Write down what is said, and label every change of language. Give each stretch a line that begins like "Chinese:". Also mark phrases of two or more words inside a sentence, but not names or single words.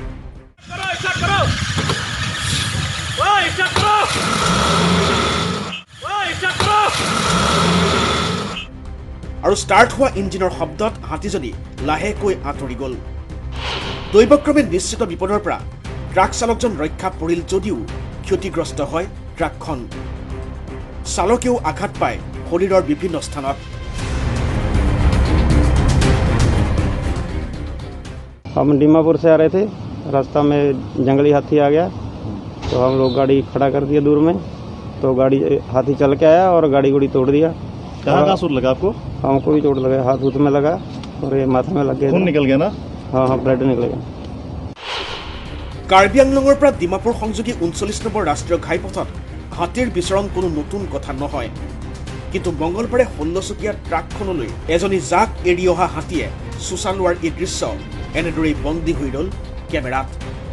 Assamese: আৰু ষ্টাৰ্ট হোৱা ইঞ্জিনৰ শব্দত হাতীজনী লাহেকৈ আঁতৰি গ'ল। দৈৱক্ৰমে নিশ্চিত বিপদৰ পৰা ট্ৰাক চালকজন ৰক্ষা পৰিল যদিও ক্ষতিগ্ৰস্ত হয় ট্ৰাকখন। চালকেও আঘাত পায় শৰীৰৰ বিভিন্ন স্থানত।
Hindi: हम दीमापुर से आ रहे थे, रास्ता में जंगली हाथी आ गया तो हम लोग गाड़ी खड़ा कर दिया दूर में, तो गाड़ी हाथी चल के आया और गाड़ी गुड़ी तोड़ दिया। कहाँ चोट लगा आपको? हमको भी चोट लगा, हाथ में लगा और ये माथा में लग गया। खून निकल गया ना? हाँ हाँ, ब्लड निकल गया।
Assamese: কাৰ্বি আংলঙৰ পৰা ডিমাপুৰ সংযোগী 39 নম্বৰ ৰাষ্ট্ৰীয় ঘাইপথত হাতীৰ বিচৰণ কোনো নতুন কথা নহয়। কিন্তু মঙলবাৰে 16 চকীয়া ট্ৰাকখনলৈ এজনী জাক এৰি অহা হাতীয়ে চোচা লোৱাৰ এই দৃশ্য এনেদৰেই বন্দী হৈ ৰ'ল কেমেৰাত।